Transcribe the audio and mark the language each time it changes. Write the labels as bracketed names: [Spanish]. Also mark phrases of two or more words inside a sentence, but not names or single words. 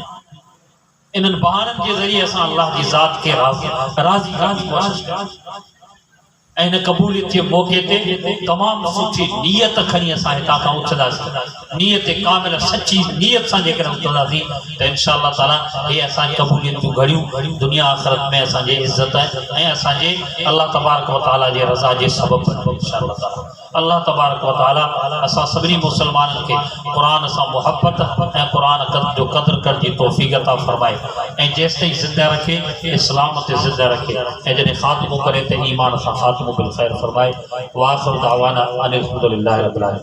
[Sindhi] इन्हनि बहाननि जे ज़रिए असां अल्लाह जी ज़ात खे राज़ी करण जी कोशिश कयूं ऐं इन क़बूलियत जे मौक़े ते तमामु सुठी नियत खणी असां हितां खां उथंदासीं, नियत कामिल सची नियत सां जेकॾहिं उथंदासीं त [Arabic] إن شاء الله تعالى [Sindhi] हे असांजी क़बूलियत जूं घड़ियूं दुनिया आख़िरत में असांजे इज़त ऐं असांजे [Arabic] الله تبارك وتعالى [Sindhi] जे रज़ा जे सबब बणिबो [Arabic] إن شاء الله تعالى. الله تبارك وتعالى [Sindhi] असां सभिनी मुसलमाननि खे कुरान सां मुहब्बत ऐं कुरान जो क़द्र करण जी तौफ़ीक़ अता फरमाए ऐं जेसिताईं ज़िंदा रखे इस्लाम ते ज़िंदा रखे ऐं जॾहिं ख़ात्मो करे त ईमान सां ख़ात्मो [Arabic] بالخير [Sindhi] फरमाए। [Arabic] وآخر دعوانا أن الحمد لله رب العالمين.